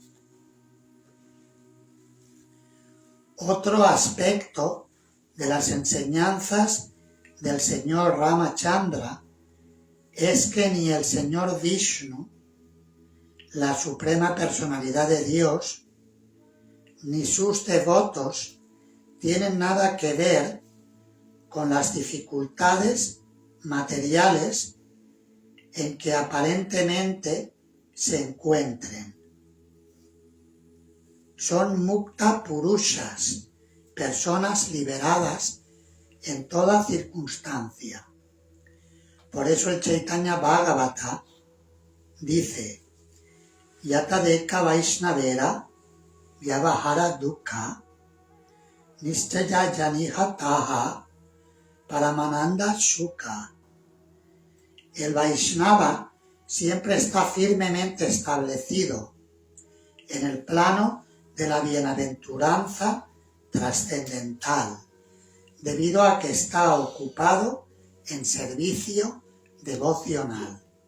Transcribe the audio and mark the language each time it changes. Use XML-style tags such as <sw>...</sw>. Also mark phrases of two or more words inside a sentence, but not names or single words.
<es>Otro aspecto de las enseñanzas del señor Ramachandra es que ni el señor Vishnu, la suprema personalidad de Dios, ni sus devotos tienen nada que ver con las dificultades materiales en que aparentemente se encuentren. Son</es> <sa>मुक्त पुरुषाः,</sa> <es>personas liberadas en toda circunstancia. Por eso el Chaitanya Bhagavata dice:</es> <bn>যত দেখ বৈষ্ণবের ব্যবহার দুঃখ নিশ্চয় জানিহ তাহা পরমানন্দ সুখ.</bn> <es>El Vaishnava siempre está firmemente establecido en el plano de la bienaventuranza trascendental, debido a que está ocupado en servicio devocional.</es>